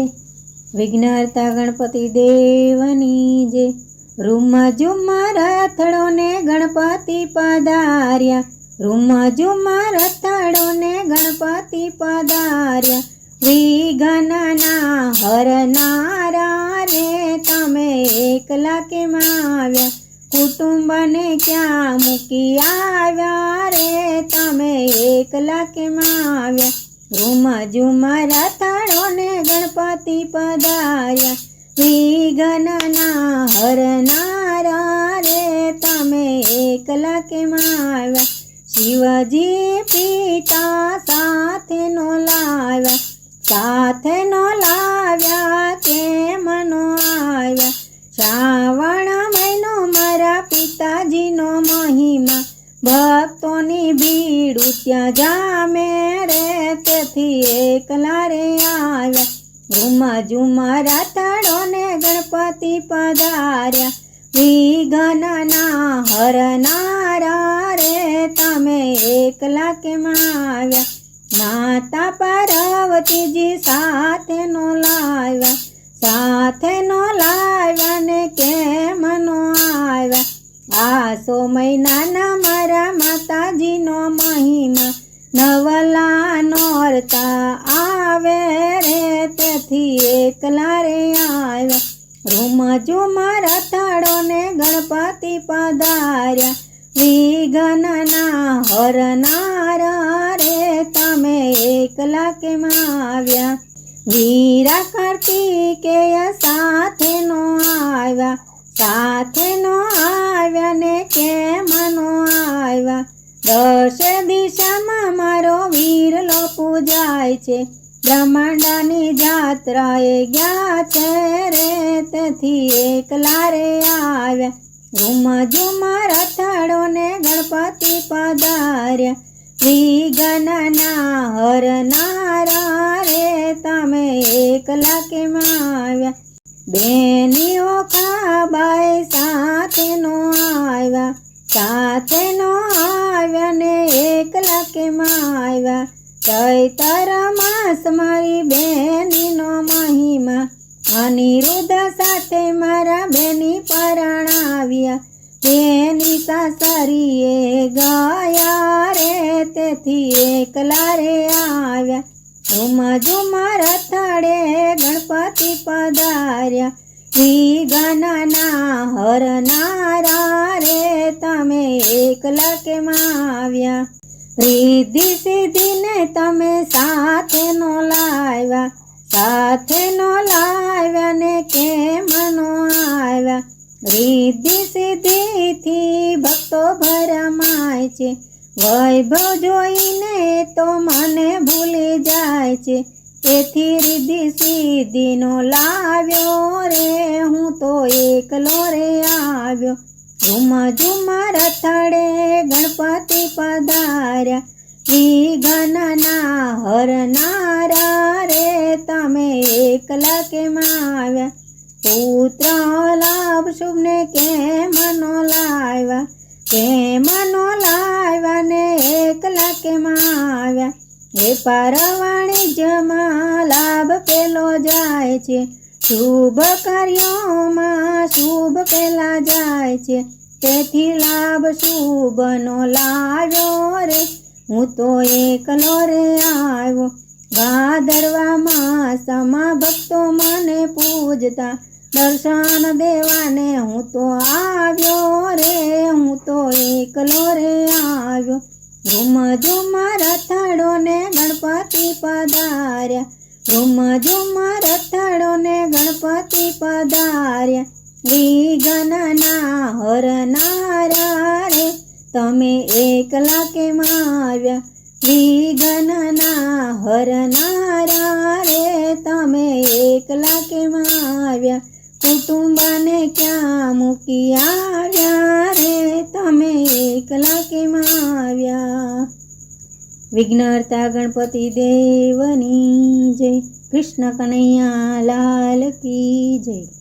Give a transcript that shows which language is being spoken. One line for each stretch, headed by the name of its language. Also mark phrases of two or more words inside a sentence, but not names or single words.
Gujarati: વિઘ્નહર્તા ગણપતિ દેવની જય। રૂમ ઝૂમ રથડો ને ગણપતિ પધાર્યા। રૂમ ઝૂમ રથડો ને ગણપતિ પધાર્યા। વિઘ્નના હરનારા રે તમે એકલા કેમ આવ્યા। કુટુંબ ને ક્યાં મૂકી આવ્યા રે તમે એકલા કેમ આવ્યા। રૂમ ઝૂમ રથડો ને ગણપતિ પધાર્યા। વિઘ્નના હરનારા રે તમે એકલા કેમ આવ્યા। શિવજી પિતા સાથે નો લાવ્યા। સાથે નો લાવ્યા કેમ નો આવ્યા। શ્રાવણ મહિનો મારા પિતાજી નો મહિમા। ભક્તોની ભીડ ત્યાં જામે રે તેથી એકલા રે આવ્યા। રૂમ ઝૂમ રથડો ને ગણપતિ પધાર્યા। વિઘ્નના હરનારા રે તમે એકલા કેમ આવ્યા। માતા પાર્વતી જી સાથે નો લાવ્યા। સાથે નો લાવ્યા ને કેમ નો આવ્યા। આસો મહિના મારા માતાજી નો મહિમા। નવલા નોરતા આવે રે તેથી એકલા રે આવ્યા। રૂમ ઝૂમ રથડો ને ગણપતિ પધાર્યા। વિઘ્નના હરનારા રે તમે એકલા કેમ આવ્યા। વીરા કાર્તિકેય સાથે નો આવ્યા। સાથે નો આવ્યા ને કેમ નો આવ્યા। દશ દિશામાં મારો વીરલો પૂજાય છે। બ્રહ્માંડની જાત્રાએ ગયા છે રે તેથી એકલા રે આવ્યા। રૂમ ઝૂમ રથડો ને ગણપતિ પધાર્યા। વિઘ્નના હરનારા રે તમે એકલા કેમ આવ્યા। બેનિયો ખાબાઈ સાથે નો આવ્યા। સાથે નો આવ્યા ને એકલા કેમ આવ્યા। ચૈતર માસ મારી બેની નો મહિમા। અનિરુદ્ધ સાથે મારા બેની પરણાવ્યા। બેની સાસરીએ ગયા રે તેથી એકલા રે આવ્યા। રૂમ ઝૂમ રથડે ગણપતિ પધાર્યા। વિઘ્નના હરનારા રે તમે એકલા કેમ આવ્યા। રિદ્ધિ સિદ્ધિ ને તમે સાથે નો લાવ્યા। સાથે નો લાવ્યા ને કેમ નો આવ્યા। રિદ્ધિ સિદ્ધિ થી ભક્તો ભરમાય છે। વૈભવ જોઈને તો મને ભૂલી જાય છે। તેથી રિદ્ધિ સિદ્ધિ નો લાવ્યો રે હું તો એકલો રે આવ્યો। રૂમ ઝૂમ રથડે ગણપતિ પધાર્યા। વિઘ્નના હરનારા રે તમે એકલા કેમ આવ્યા। પુત્ર લાભ શુભ ને કેમ નો લાવ્યા। કેમ નો લાવ્યા ને એકલા કેમ આવ્યા। વેપાર વાણિજ્યમાં લાભ પેલો જાય છે। શુભ કાર્યોમાં શુભ પેલા જાય છે। તેથી લાભ શુભ નો લાવ્યો રે હું તો એકલો રે આવ્યો। ભાદરવા માસમાં ભક્તો મને પૂજતા। દર્શન દેવાને હું તો આવ્યો રે હું તો એકલો રે આવ્યો। રૂમ ઝૂમ રથડો ને ગણપતિ પધાર્યા। રૂમ ઝૂમ રથડો ને ગણપતિ પધાર્યા। વિઘ્નના હરનારા રે તમે એકલા કેમ આવ્યા। વિઘ્નના હરનારા રે તમે એકલા કેમ આવ્યા। કુટુંબ ને ક્યાં મૂકી આવ્યા રે તમે એકલા કેમ આવ્યા। વિઘ્નહર્તા ગણપતિ દેવની જય।
Hindi: कृष्ण कन्हैया लाल की जय।